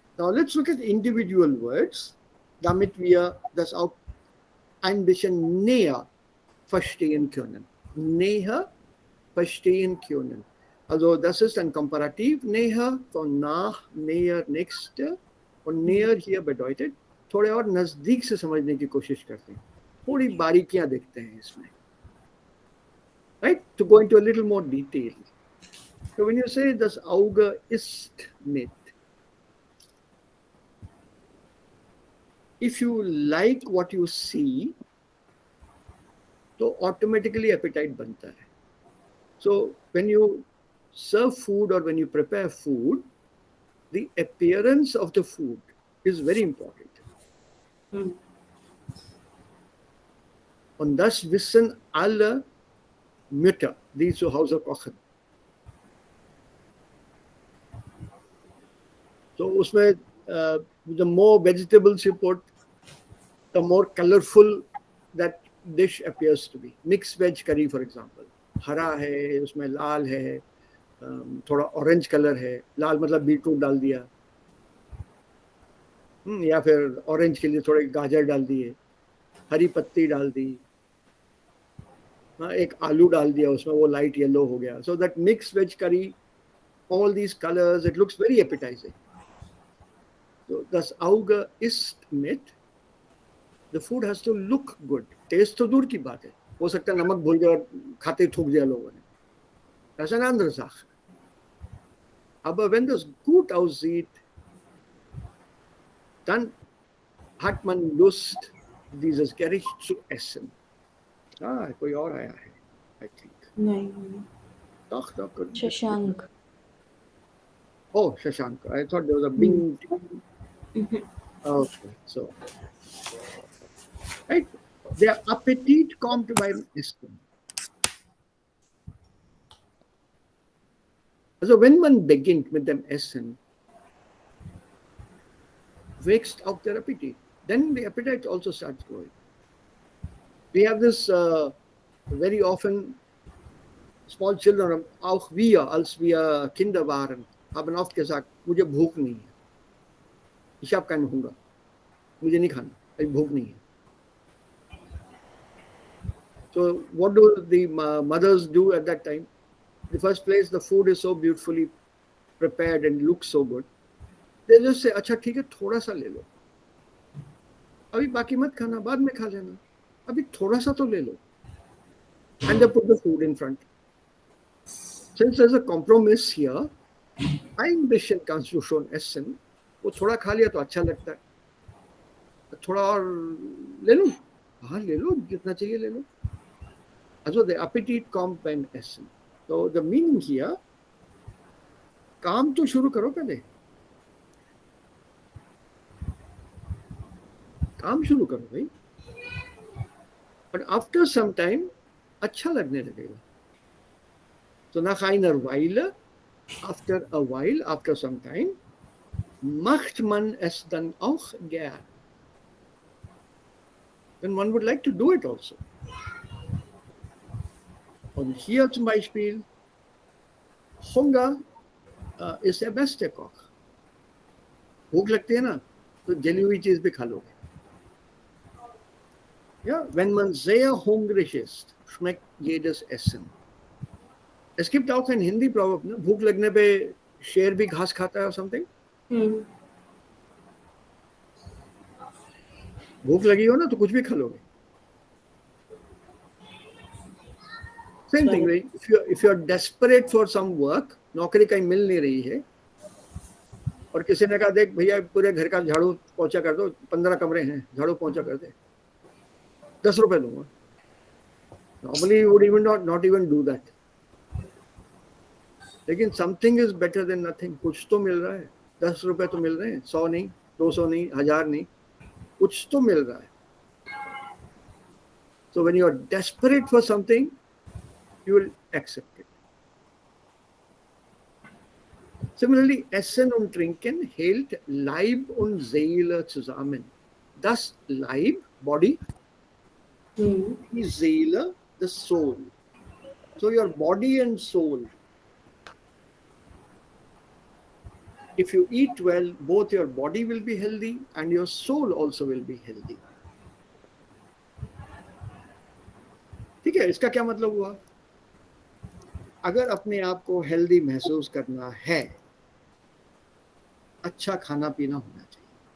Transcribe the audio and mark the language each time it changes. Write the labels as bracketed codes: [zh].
[en] Now let's look at individual words, [de] damit wir das auch ein bisschen näher verstehen können. Näher verstehen können. Also das ist ein Komparativ, näher von nach, näher, nächste. Und näher hier bedeutet [hi] थोड़े और नजदीक से समझने की कोशिश करते हैं, थोड़ी बारीकियां देखते हैं इसमें, right? [en] To go into a little more detail. So when you say [de] das Auge ist mit, [en] if you like what you see, तो automatically appetite [hi] बनता है. [en] So when you serve food or when you prepare food, the appearance of the food is very important. [de] Und das wissen alle Mütter, die zu Hause kochen. [en] So [hi] उसमें [en] the more vegetables you put, the more colorful that dish appears to be. Mixed veg curry, for example. [hi] हरा है, उसमें लाल है, थोड़ा orange colour है, लाल मतलब beetroot डाल दिया, या फिर ऑरेंज के लिए थोड़े गाजर डाल दिए, हरी पत्ती डाल दी, एक आलू डाल दिया उसमें, वो लाइट येलो हो गया. [en] So that mix veg curry, all these colors, it looks very appetizing. So [de] das Auge ist mit, [en] the food has to look good. [hi] Taste तो दूर की बात है, हो सकता है नमक भूल गया और खाते ही थूक दिया लोगों ने, [de] das ist eine andere Sache. Aber wenn das gut aussieht, dann hat man Lust, dieses Gericht zu essen. [hi] कोई और आया है, [en] I think. [hi] नहीं. [de] Doch, [en] good. Shashank. Oh, Shashank. I thought there was a bing. Okay, so right, their appetite [de] kommt beim Essen. Also wenn man beginnt mit dem Essen, wächst auch der Appetit. [en] Then the appetite also starts growing. We have this very often, small children, [de] auch wir, als wir Kinder waren, haben oft gesagt, [hi] मुझे भूख नहीं है, [de] ich habe keinen Hunger, [hi] मुझे नहीं खाना, मुझे भूख नहीं है. [en] So what do the mothers do at that time? In the first place, the food is so beautifully prepared and looks so good. They just say, [hi] अच्छा ठीक है, थोड़ा सा ले लो, अभी बाकी मत खाना, बाद में खा लेना, अभी थोड़ा सा तो ले लो. [en] And they put the food in front. Since there's a compromise here, [de] ein bisschen kannst du schon essen. [hi] वो थोड़ा खा लिया तो अच्छा लगता है, थोड़ा और ले लो, हाँ ले लो, जितना चाहिए ले लो. [de] Also [en] the appetite [de] kommt beim Essen. [en] So the meaning here, [hi] काम तो शुरू करो पहले, काम शुरू करो भाई, [en] but after some time [hi] अच्छा लगने लगेगा. [de] So nach einer Weile, [en] after a while, after some time, [de] macht man es dann auch gern. [en] Then one would like to do it also. [de] Und hier zum Beispiel, Hunger ist der beste Koch. [hi] भूख लगती है ना, तो जली हुई चीज भी खा लोगे. [de] Ja, wenn man sehr hungrig ist, schmeckt jedes Essen. Es gibt auch ein Hindi-Proverb, ne? [hi] भूख लगने पे शेर भी घास खाता है [en] or something. [hi] भूख लगी हो ना तो कुछ भी खा लोगे. [en] Same thing, right? If you are desperate for some work, [hi] नौकरी कहीं मिल नहीं रही है, और किसी ने कहा देख भैया पूरे घर का झाड़ू पोंछा कर दो, 15 कमरे हैं, झाड़ू पोंछा कर दे, 10 रुपए दूंगा. [en] Normally you would even not even do that. [hi] लेकिन [en] something is better than nothing. [hi] कुछ तो मिल रहा है, 10 रुपए तो मिल रहे हैं, 100 नहीं, 200 नहीं, 1000 नहीं, कुछ तो मिल रहा है. [en] So when you are desperate for something, you will accept it. [de] Similarly, Essen und Trinken hält Leib und Seele zusammen. Das Leib, body, die Seele, the soul. [en] So your body and soul, if you eat well, both your body will be healthy and your soul also will be healthy. [hi] ठीक है, इसका क्या मतलब हुआ? अगर अपने आप को हेल्दी महसूस करना है, अच्छा खाना पीना होना चाहिए.